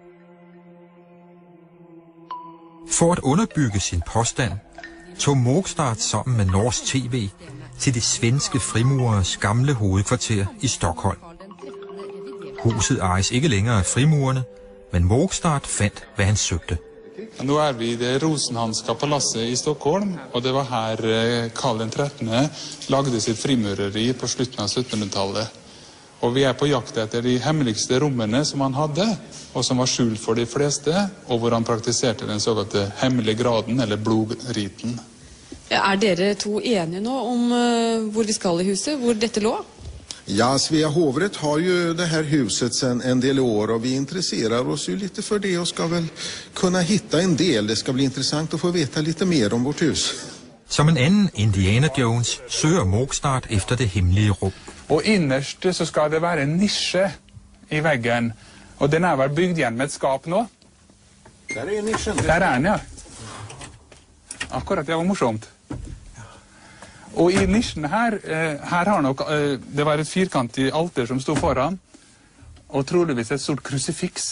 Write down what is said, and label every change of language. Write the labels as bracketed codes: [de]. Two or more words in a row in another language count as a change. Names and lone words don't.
[da] For at underbygge sin påstand, tog Mogstad sammen med Norsk TV til de svenske frimurers gamle hovedkvarter i Stockholm. Huset ejes ikke længere af frimurerne, men Mogstad fandt, hvad han søgte. [no] Nå vi i det Rosenhanska palasset i Stockholm, og det var her Karl den 13. lagde sitt frimureri på slutten av 1700-tallet. Og vi på jakt etter de hemmeligste rommene som han hadde, og som var skjult for de fleste, og hvor han praktiserte den såkalte hemmelige graden, eller blodriten. Dere to enige nå om hvor vi skal i huset, hvor dette lå? [sv] Ja, Svea hovrätt har ju det här huset sedan en del år och vi intresserar oss ju lite för det och ska väl kunna hitta en del. Det ska bli intressant att få veta lite mer om vårt hus. [da] Som en anden Indiana Jones søger Mogstad efter det hemmelige rum. [no] Og innerst så skal det være en nisje i veggen, og den vel bygd igjen med et skap nå. [sv] Der nischen. [no] Der den, ja. Akkurat, det var morsomt. Og i nisjen her har nok, det var et firkantig alter som stod foran, og troligvis et stort krucifiks.